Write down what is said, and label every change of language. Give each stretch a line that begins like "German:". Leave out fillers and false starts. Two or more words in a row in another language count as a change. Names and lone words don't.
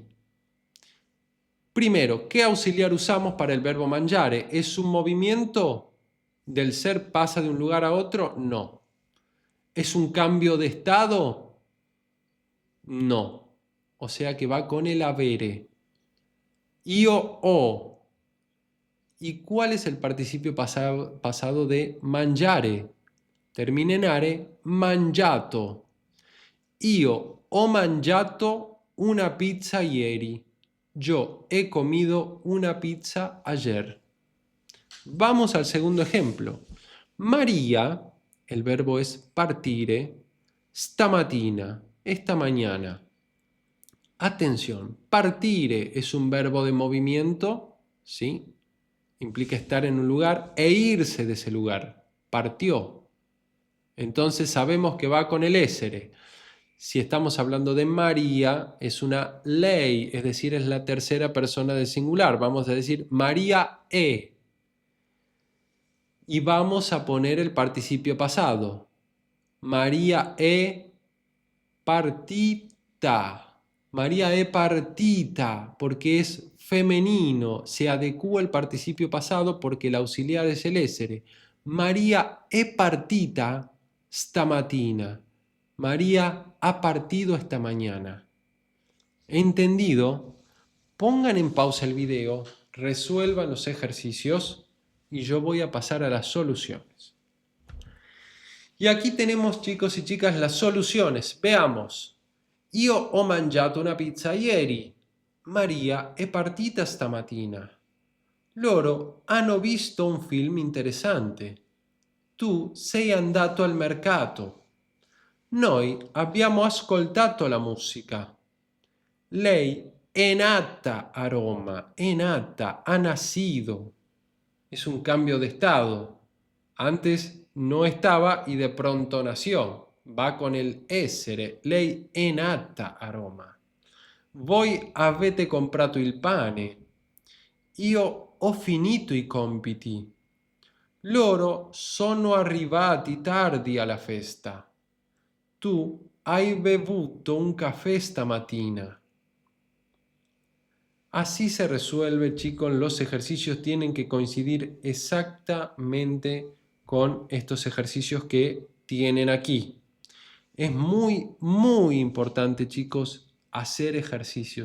Spanish: Primero, ¿qué auxiliar usamos para el verbo mangiare? ¿Es un movimiento del ser pasa de un lugar a otro? No. ¿Es un cambio de estado? No. O sea que va con el avere.
Italian: Io ho.
Spanish: ¿Y cuál es el participio pasado de mangiare? Termina en are,
Italian: mangiato. Io ho mangiato una pizza ieri.
Spanish: Yo he comido una pizza ayer. Vamos al segundo ejemplo. María, el verbo es
Italian: partire, stamattina,
Spanish: esta mañana. Atención, partire es un verbo de movimiento, ¿sí? Implica estar en un lugar e irse de ese lugar. Partió. Entonces sabemos que va con el essere. Si estamos hablando de María, es una lei, es decir, es la tercera persona del singular. Vamos a decir María è. Y vamos a poner el participio pasado.
Italian: María è partita. María è partita,
Spanish: porque es femenino. Se adecua el participio pasado porque el auxiliar es el essere.
Italian: María è partita stamattina.
Spanish: María ha partido esta mañana. ¿Entendido? Pongan en pausa el video, resuelvan los ejercicios y yo voy a pasar a las soluciones. Y aquí tenemos, chicos y chicas, las soluciones. Veamos.
Italian: Io ho mangiato una pizza ieri. Maria è partita stamattina. Loro hanno visto un film interessante. Tu sei andato al mercato. Noi abbiamo ascoltato la musica. Lei è nata a Roma, è nata,
Spanish: ha nacido. Es un cambio de estado. Antes no estaba y de pronto nació. Va con el essere.
Italian: Lei è nata a Roma. Voi avete comprato il pane. Io ho finito i compiti. Loro sono arrivati tardi alla festa. Tu hai bevuto un caffè stamattina.
Spanish: Así se resuelve, chicos. Los ejercicios tienen que coincidir exactamente con estos ejercicios que tienen aquí. Es muy, muy importante, chicos, hacer ejercicios.